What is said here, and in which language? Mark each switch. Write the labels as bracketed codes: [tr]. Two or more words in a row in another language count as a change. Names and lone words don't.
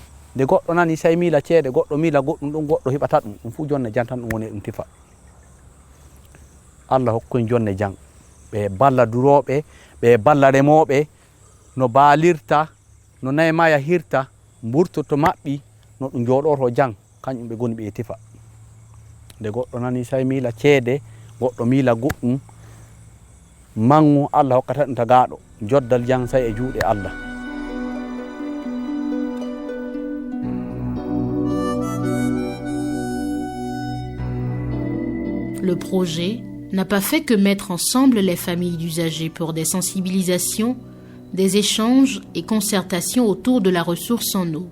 [ff] nde goɗɗo nani say miila ceede goɗɗo miila goɗɗum ɗum goɗɗo heɓata ɗum fu jonne jam tan ɗum woni ɗum tifa Allah hokkoyen jonne jam ɓe balla duroɓe ɓe balla remoɓe no baalirta no nayi ma yahirta mburtoto maɓɓi no ɗum jooɗoto jang kañum ɓe goni ɓe tifa nde goɗɗo nani say miila ceede goɗɗo miila goɗɗum mangu Allah hokkata ɗum tagaɗo joddal jang say e juuɗe Allah. [fr] Le projet n'a pas fait que mettre ensemble les familles d'usagers pour des sensibilisations, des échanges et concertations autour de la ressource en eau.